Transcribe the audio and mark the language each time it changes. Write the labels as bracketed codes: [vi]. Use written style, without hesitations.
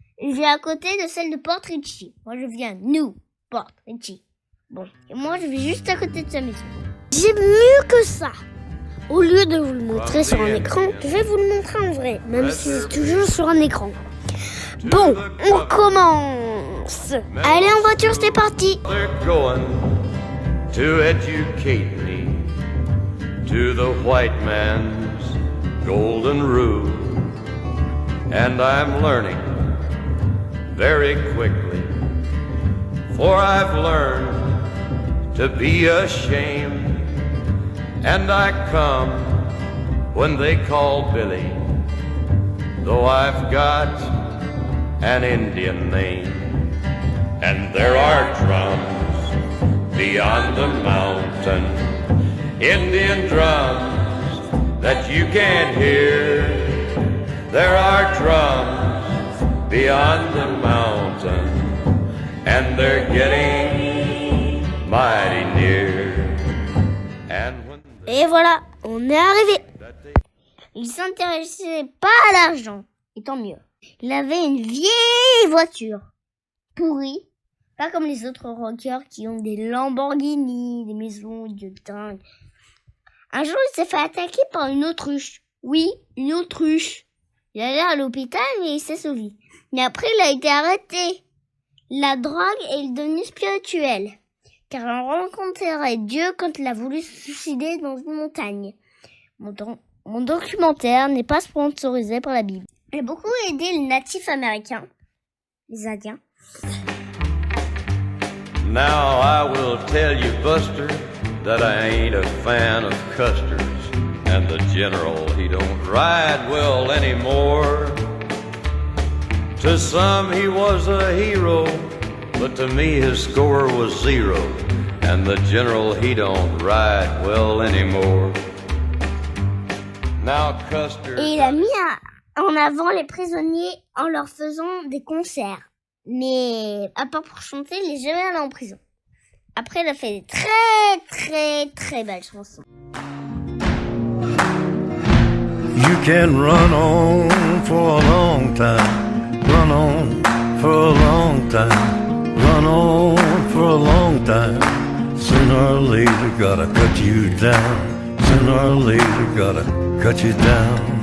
[fr] Et j'ai à côté de celle de Port Richey. Moi, je viens de New Port Richey. Bon, et moi, je vis juste à côté de sa maison. J'ai mieux que ça. Au lieu de vous le montrer sur un écran, je vais vous le montrer en vrai, même si c'est toujours sur un écran. Bon, on commence. Allez en voiture, c'est parti. [en] They're going to educate me to the white man's golden rule. And I'm learning very quickly, for I've learned to be ashamed. And I come when they call Billy, though I've got an Indian name. And there are drums beyond the mountain, Indian drums that you can't hear. There are drums beyond the mountain, and they're getting mighty near. And when [fr] Et voilà, on est arrivé. Il s'intéressait pas à l'argent, et tant mieux. Il avait une vieille voiture, pourrie, pas comme les autres rockers qui ont des Lamborghini, des maisons de dingue. Un jour, il s'est fait attaquer par une autruche. Oui, une autruche. Il allait à l'hôpital, mais il s'est sauvé. Mais après, il a été arrêté. La drogue est devenue spirituelle, car il rencontrait Dieu quand il a voulu se suicider dans une montagne. Mon documentaire n'est pas sponsorisé par la Bible. J'ai beaucoup aidé les natifs américains, les Indiens. [en] now I will tell you, Buster, that I ain't a fan of Custer's. And the general, he don't ride well anymore. To some he was a hero, but to me his score was 0. And the general, he don't ride well anymore. Now Custer... [fr] Et il a mis en avant les prisonniers en leur faisant des concerts. Mais à part pour chanter, il est jamais allé en prison. Après, il a fait des très belles chansons. [en] You can run on for a long time, run on for a long time, run on for a long time. Sooner or later, gotta cut you down. Sooner or later, gotta cut you down.